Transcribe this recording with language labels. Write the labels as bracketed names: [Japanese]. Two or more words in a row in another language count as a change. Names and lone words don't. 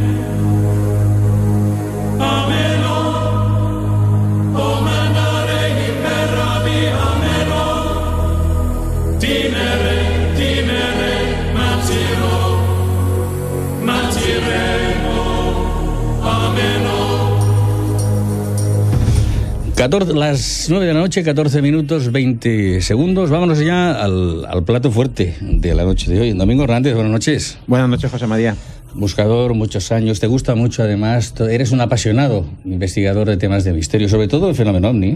[Spanish] Ameno, o mandare imperavi, ameno. Timere, mantiremo, ameno. Las 9 de la noche, 14 minutos, 20 segundos. Vámonos ya al plato fuerte de la noche de hoy. Domingo Hernández, buenas noches. Buenas noches, José María. Buscador, muchos años, te gusta mucho además, eres un apasionado investigador de temas de misterio, sobre todo el fenómeno OVNI.